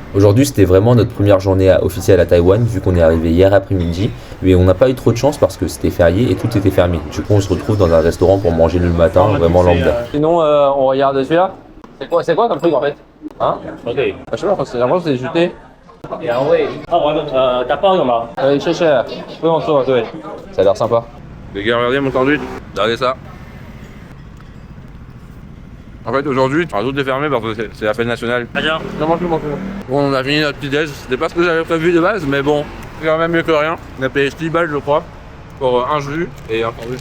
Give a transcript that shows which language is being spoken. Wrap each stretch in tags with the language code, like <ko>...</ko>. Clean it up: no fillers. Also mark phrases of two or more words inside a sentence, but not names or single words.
<fr>Aujourd'hui, c'était vraiment notre première journée officielle à Taïwan, vu qu'on est arrivé hier après-midi. Mais on n'a pas eu trop de chance parce que c'était férié et tout était fermé. Du coup, on se retrouve dans un restaurant pour manger le matin, vraiment lambda. Sinon, on regarde celui-là. C'est quoi comme truc en fait? Hein? OK， Je sais pas, j'ai l'impression que c'est jeté.</fr> <zh>2 位。打包有吗？谢谢，不用做，</zh> <fr>对。Ça a l'air sympa. Les gars, regardez mon sandwich. Regardez ça. En fait, aujourd'hui, tout est fermé parce que c'est la fête nationale. 大家 Non, mange tout. Bon, on a fini notre petit déj. C'était pas ce que j'avais prévu de base, mais bon, c'est quand même mieux que rien. On a payé 6 balles, je crois, pour un jus et un sandwich.</fr>